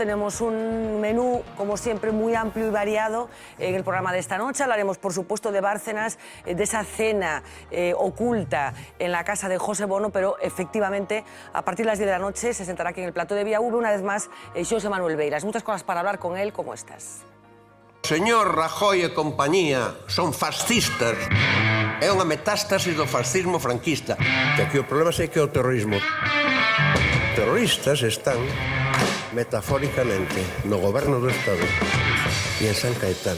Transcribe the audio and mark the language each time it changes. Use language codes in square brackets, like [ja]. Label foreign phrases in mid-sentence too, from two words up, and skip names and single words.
[es] Tenemos un menú, como siempre, muy amplio y variado en el programa de esta noche. Hablaremos, por supuesto, de Bárcenas, de esa cena oculta en la casa de José Bono, pero efectivamente, a partir de las 10 de la noche se sentará aquí en el plató de Vía V, una vez más, José Manuel Beiras. Muchas cosas para hablar con él, como estas. [gl] Señor Rajoy e compañía son fascistas. É unha metástasis do fascismo franquista. Que aquí o problema é que é o terrorismo. Terroristas están, metafóricamente, no goberno do Estado e en San Caetano.